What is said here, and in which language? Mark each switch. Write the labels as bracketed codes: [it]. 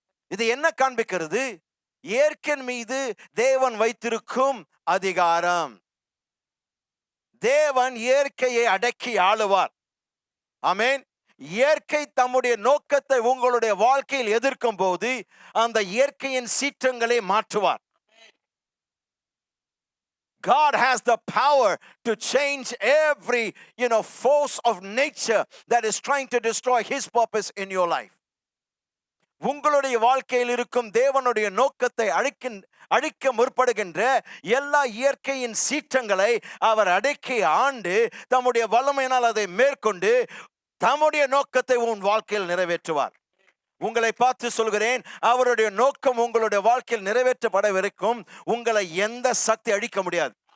[ta] இது என்ன காண்பிக்கிறது? இயற்கையின் மீது தேவன் வைத்திருக்கும் அதிகாரம். தேவன் இயற்கையை அடக்கி ஆளுவார். ஆமென். இயற்கை தம்முடைய நோக்கத்தை உங்களுடைய வாழ்க்கையில் எதிர்க்கும் போது அந்த இயற்கையின் சீற்றங்களை மாற்றுவார். [en] God has the power to change every, force of nature that is trying to destroy his purpose in your life. [ta] உங்களுடைய வாழ்க்கையில் இருக்கும் தேவனுடைய நோக்கத்தை அழிக்க முற்படுகின்ற எல்லா இயற்கையின் சீற்றங்களை அவர் அடக்கி ஆண்டு தம்முடைய வல்லமையினால் அதை மேற்கொண்டு தம்முடைய நோக்கத்தை உன் வாழ்க்கையில் நிறைவேற்றுவார். உங்களை பார்த்து சொல்கிறேன், அவருடைய நோக்கம் உங்களுடைய வாழ்க்கையில் நிறைவேற்றப்பட வரைக்கும் உங்களை எந்த சக்தி அழிக்க முடியாது.